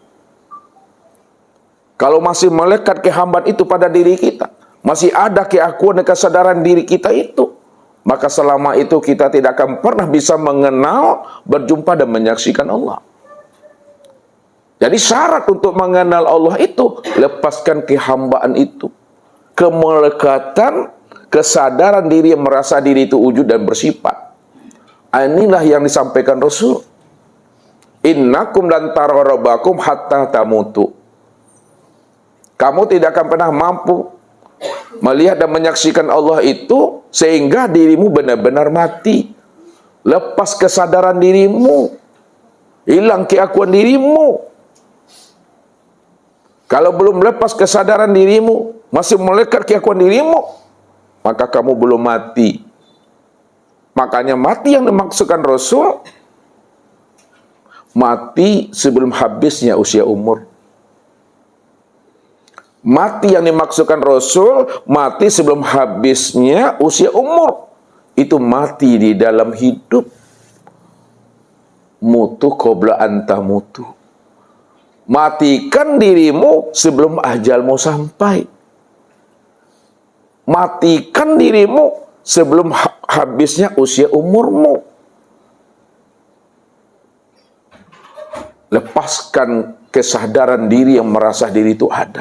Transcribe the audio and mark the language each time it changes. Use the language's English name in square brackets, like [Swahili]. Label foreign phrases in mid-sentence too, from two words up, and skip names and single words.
[Indonesian] Kalau masih melekat kehambaan itu pada diri kita, masih ada keakuan dan kesadaran diri kita itu, maka selama itu kita tidak akan pernah bisa mengenal, berjumpa dan menyaksikan Allah. Jadi syarat untuk mengenal Allah itu, lepaskan kehambaan itu, kemelekatan, kesadaran diri yang merasa diri itu wujud dan bersifat. Inilah yang disampaikan Rasul. [Arabic] إنكم لن تروا ربكم حتى تموتوا. [Indonesian] Kamu tidak akan pernah mampu melihat dan menyaksikan Allah itu sehingga dirimu benar-benar mati. Lepas kesadaran dirimu, hilang keakuan dirimu. Kalau belum lepas kesadaran dirimu, masih melekat keakuan dirimu, maka kamu belum mati. Makanya mati yang dimaksudkan Rasul, mati sebelum habisnya usia umur. Mati yang dimaksudkan Rasul, mati sebelum habisnya usia umur. Itu mati di dalam hidup. [Arabic] موتوا قبل أن تموتوا. [Indonesian] Matikan dirimu sebelum ajalmu sampai. Matikan dirimu sebelum habisnya usia umurmu. Lepaskan kesadaran diri yang merasa diri itu ada.